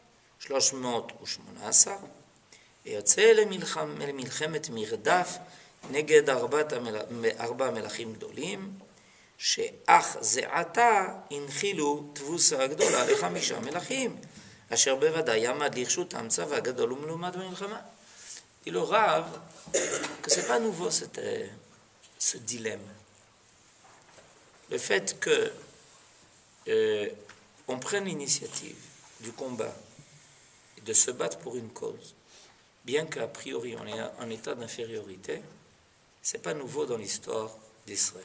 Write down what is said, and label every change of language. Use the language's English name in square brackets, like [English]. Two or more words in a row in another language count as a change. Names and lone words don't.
[Hebrew] 318, ויוצא למלחמת מרדף נגד ארבע מלכים גדולים, שאך זה עתה הנחילו תבוסה גדולה ל5 מלכים, אשר בוודאי יעמד לרשותם צבא גדול ומלומד במלחמה. [French] Il au Rav que c'est pas nouveau ce dilemme. Le fait que on prenne l'initiative du combat et de se battre pour une cause, bien qu'a priori on est en état d'infériorité, c'est pas nouveau dans l'histoire d'Israël.